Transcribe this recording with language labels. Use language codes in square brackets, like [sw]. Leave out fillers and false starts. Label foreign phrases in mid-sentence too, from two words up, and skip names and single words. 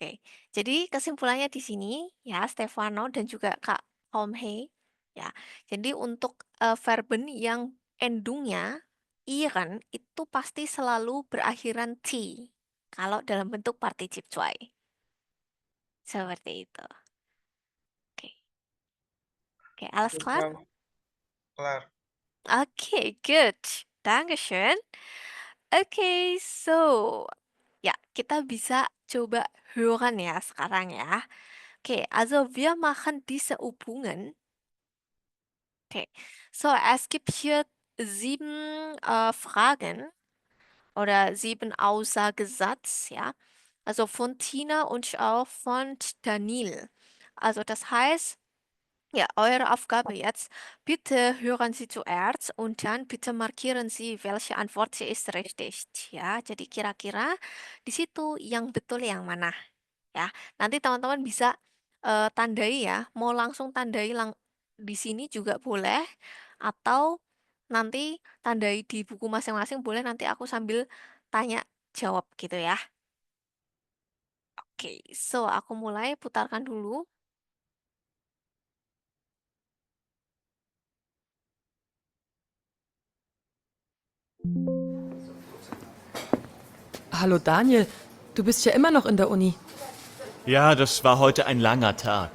[id] Oke, jadi kesimpulannya di sini ya Stefano dan juga Kak Homhei ya. Jadi untuk verben yang endungnya iren itu pasti selalu berakhiran t kalau dalam bentuk particip cuai. Seperti itu. Oke, oke, alles Oke, klar? Frau. Kelar. Oke, good. Dankeschön. Oke, so ya kita bisa coba hören ya sekarang ya. [de] Okay, also wir machen diese Übungen. Okay, so es gibt hier 7 Fragen oder 7 Aussagesatz, ja. Also von Tina und auch von Daniel. Also das heißt, ja, eure Aufgabe jetzt, bitte hören Sie zuerst und dann bitte markieren Sie, welche Antwort sie ist richtig. [id] Ya, jadi kira-kira di situ yang betul yang mana? Ya, nanti teman-teman bisa tandai ya, mau langsung tandai di sini juga boleh, atau nanti tandai di buku masing-masing boleh, nanti aku sambil tanya jawab gitu ya. Oke, so aku mulai putarkan dulu. [de] Hallo Daniel, du bist ja immer noch in der Uni. Ja, das war heute ein langer Tag.